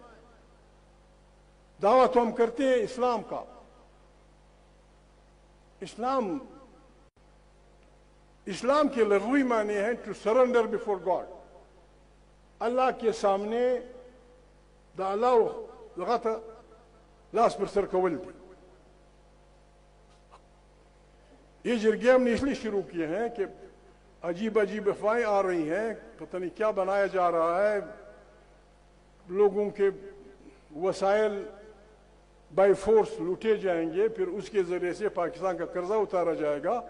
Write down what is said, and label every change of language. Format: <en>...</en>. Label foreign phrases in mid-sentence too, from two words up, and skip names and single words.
<ur>دعویٰ تو ہم کرتے ہیں اسلام کا. اسلام کے لغوی معنی ہے</ur> <en>to surrender before God.</en> <ur>اللہ کے سامنے</ur> <ps>دا اللہ لغتا لاس پر سر کول دی.</ps> <ur>یہ جرگے ہم نے اس لیے شروع کیے ہیں کہ عجیب عجیب افواہیں آ رہی ہیں, پتہ نہیں کیا بنایا جا رہا ہے, لوگوں کے وسائل</ur> <en>by force</en> <ur>لوٹے جائیں گے, پھر اس کے ذریعے سے پاکستان کا قرضہ اتارا جائے گا.</ur>